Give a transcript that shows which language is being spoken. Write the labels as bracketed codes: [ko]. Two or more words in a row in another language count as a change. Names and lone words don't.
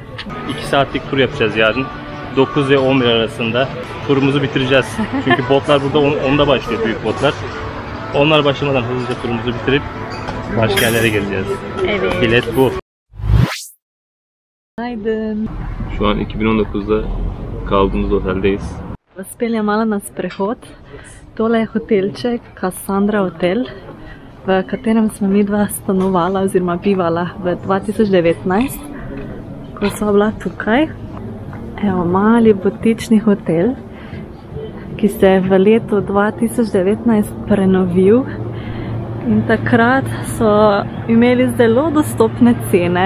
[tr] 2 saatlik tur yapacağız yarın. 9 ve 11 arasında turumuzu bitireceğiz. Çünkü botlar burada 10'da başlıyor, büyük botlar. Onlar başlamadan hızlıca turumuzu bitirip başka yerlere geleceğiz. Evet. Bilet bu. Günaydın. Şu an 2019'da kaldığımız oteldeyiz. [sl] Uspeli malo na sprehod. Tole je hotelček Cassandra Hotel, v katerem smo midva stanovala oziroma bivala v 2019, ko sva bila tukaj. Evo, mali butični hotel, ki se je v letu 2019 prenovil in takrat so imeli zelo dostopne cene.